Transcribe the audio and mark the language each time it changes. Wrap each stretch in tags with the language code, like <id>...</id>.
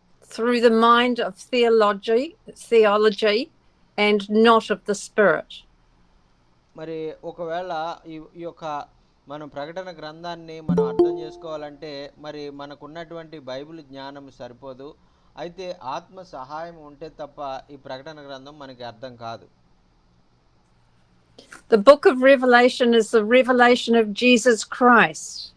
<en>Through the mind of theology and not of the spirit.</en> <te>మరి ఒకవేళ ఈ యొక్క మనం ప్రకటన గ్రంథాన్ని మనం అర్థం చేసుకోవాలంటే మరి మనకున్నటువంటి బైబిల్ జ్ఞానం సరిపోదు. అయితే ఆత్మ సహాయం ఉంటే తప్ప ఈ ప్రకటన గ్రంథం మనకి అర్థం కాదు.</te> <en>The book of Revelation is the revelation of Jesus Christ.</en>